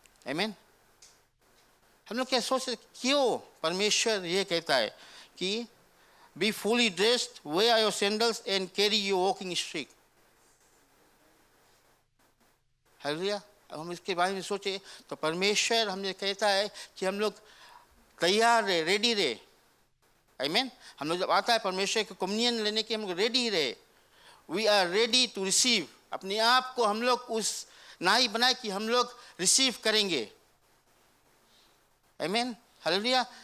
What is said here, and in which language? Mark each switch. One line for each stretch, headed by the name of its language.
Hindi: आमीन। हम लोग क्या सोचते क्यों परमेश्वर ये कहता है कि
English: be fully dressed, wear your sandals, and carry your walking stick. Hallelujah.
Hindi: अब हम इसके बारे में सोचे तो परमेश्वर हमने कहता है कि हम लोग तैयार रहे, रेडी रहे। आमीन। हम लोग जब आता है परमेश्वर के कम्युनियन लेने के, हम लोग रेडी रहे।
English: We are ready to receive.
Hindi: अपने आप को हम लोग उस नाई बनाए कि हम लोग रिसीव करेंगे। आमीन। हालेलुया।